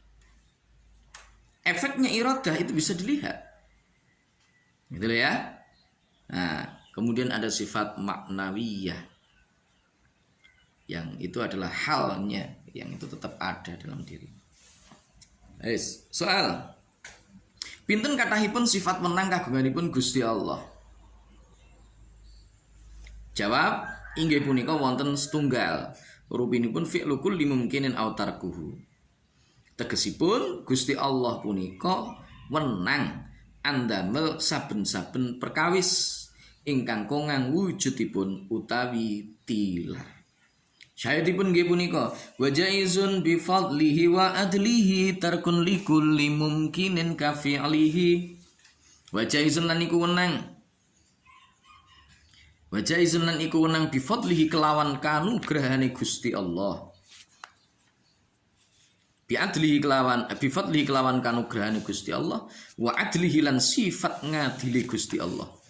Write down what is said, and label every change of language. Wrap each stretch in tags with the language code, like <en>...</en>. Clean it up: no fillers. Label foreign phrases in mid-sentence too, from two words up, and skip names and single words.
<id>Efeknya iradah itu bisa dilihat. Gitu ya. Nah, kemudian ada sifat maknawiyah, yang itu adalah halnya, yang itu tetap ada dalam diri.</id> <jv>Soal pinten kathahipun sifat menang kagunganipun Gusti Allah? Jawab, inggih punika wonten setunggal, rupinipun</jv> <ar>فعل كل ممكن أو تركه.</ar> <jv>Tegesipun Gusti Allah punika wenang andamel saben-saben perkawis ingkang kongang wujudipun utawi tilar. Syahidipun nggih punika</jv> <ar>وجائز بفضله وعدله ترك لكل ممكن كفعله. وجائز</ar> <jv>lan iku wenang.</jv> <ar>وجائز</ar> <jv>lan iku wenang</jv> <ar>بفضله</ar> <jv>kelawan kanugrahane Gusti Allah.</jv> <ar>بعدله</ar> <jv>kelawan</jv> <ar>بفضله</ar> <jv>kelawan kanugrahane Gusti Allah</jv> <ar>وعدله</ar> <jv>lan sifat ngadili Gusti Allah.</jv>